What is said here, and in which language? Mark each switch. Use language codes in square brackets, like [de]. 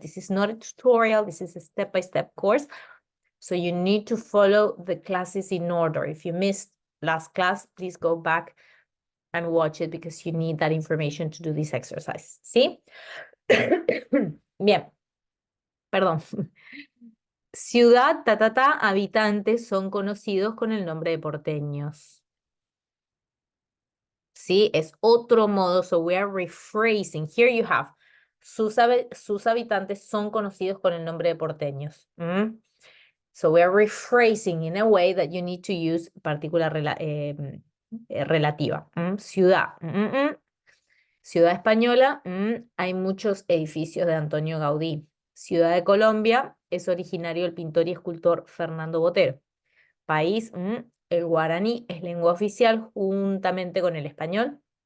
[en] This is not a tutorial, this is a step by step course. So you need to follow the classes in order. If you missed last class, please go back and watch it because you need that information to do this exercise. [es] ¿Sí? Bien, perdón. Ciudad, habitantes son conocidos con el nombre de porteños. ¿Sí? Es otro modo, [en] so we are rephrasing. Here you have, [es] sus habitantes son conocidos con el nombre de porteños. [en] So we are rephrasing in a way that you need to use particular relativa. [es] Ciudad. Ciudad española, hay muchos edificios de Antonio Gaudí. Ciudad de Colombia, es originario el pintor y escultor Fernando Botero. País, el guaraní es lengua oficial juntamente con el español.